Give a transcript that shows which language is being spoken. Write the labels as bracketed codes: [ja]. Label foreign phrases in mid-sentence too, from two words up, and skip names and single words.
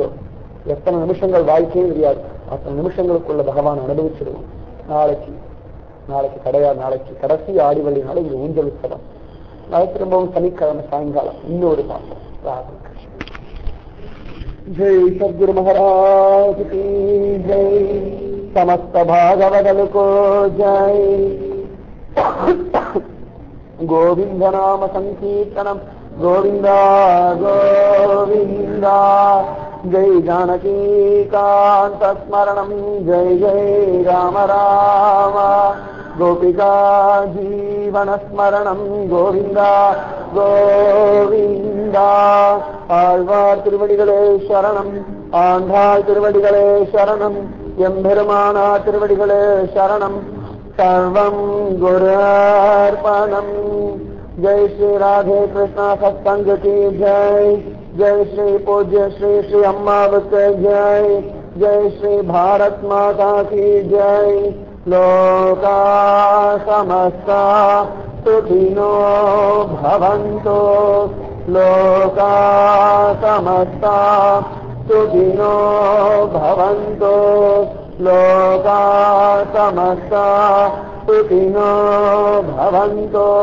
[ta] எத்தனை நிமிஷங்கள் வாழ்க்கையும் தெரியாது, அத்தனை நிமிஷங்களுக்குள்ள பகவான் அனுபவிச்சிடுவோம். நாளைக்கு கிடையாது. நாளைக்கு கடைசி ஆடிவள்ளினால இது ஊஞ்சல் உற்சவம். நாளைக்கு திரும்பவும் சனிக்கிழமை சாயங்காலம் இன்னொரு பாட்டம். [hi] राधे कृष्ण। जय सद्गुरु महाराज की जय. समस्त भागवदल को जय. [sa] गोविंद नाम संकीर्तनम गोविंदा गोविंदा. जय जानकी कांत स्मरणम जय जय राम राम. गोपिका जीवन स्मरणम गोविंदा गोविंदा. [ta] ஆழ்வார் திருவடிகளே சரணம், ஆண்டாள் திருவடிகளே சரணம், எம்பெருமானா திருவடிகளே சரணம். [sa] सर्वं गुरु अर्पणम्. [hi] जय श्री राधे कृष्णा सत्संग की जय. जय श्री पूज्य श्री श्री अम्मावत जय. जय श्री भारत माता की जय। [sa] लोका समस्ता सुखिनो भवन्तु। लोका समस्ता सुखिनो भवन्तु। लोका समस्ता सुखिनो भवन्तु।